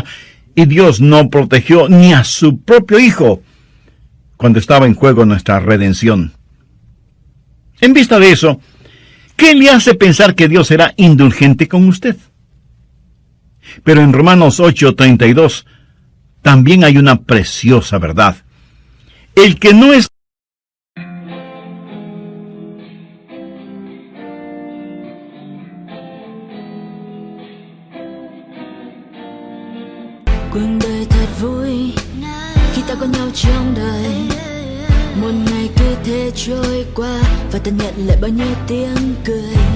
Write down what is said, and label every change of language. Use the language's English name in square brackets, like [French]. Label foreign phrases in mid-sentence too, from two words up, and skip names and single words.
[Spanish] Y Dios no protegió ni a su propio Hijo cuando estaba en juego nuestra redención. En vista de eso, ¿qué le hace pensar que Dios será indulgente con usted? Pero en Romanos 8:32 también hay una preciosa verdad. El que no es [Vietnamese] cuộc đời thật vui khi ta có nhau trong đời, một ngày cứ thế trôi qua và ta nhận lại bao nhiêu tiếng cười.